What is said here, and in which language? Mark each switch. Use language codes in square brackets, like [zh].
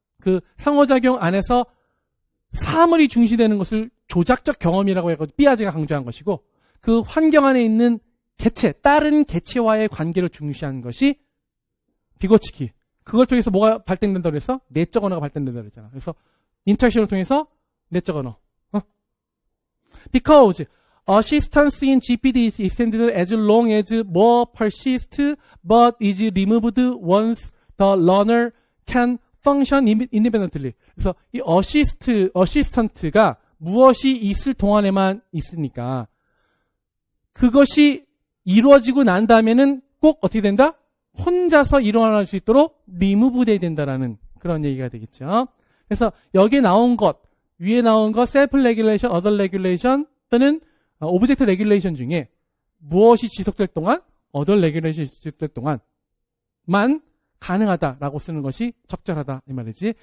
[ko] 그 상호작용 안에서 사물이 중시되는 것을 조작적 경험이라고 해서 삐아제가 강조한 것이고 그 환경 안에 있는 개체, 다른 개체와의 관계를 중시하는 것이 비고치키. 그걸 통해서 뭐가 발생된다고 그랬어? 내적 언어가 발생된다고 그랬잖아. 그래서 인터랙션을 통해서 내적 언어. [en] Because assistance in GPD is extended as long as more persists but is removed once the learner can function independently. [ko] 그래서 이 assistant가 무엇이 있을 동안에만 있으니까 그것이 이루어지고 난 다음에는 꼭 어떻게 된다? 혼자서 일어날 수 있도록 remove 돼야 된다라는 그런 얘기가 되겠죠. 그래서 여기에 나온 것, 위에 나온 것 self regulation, other regulation 또는 object regulation 중에 무엇이 지속될 동안 other regulation 지속될 동안만 가능하다라고 쓰는 것이 적절하다 이 말이지.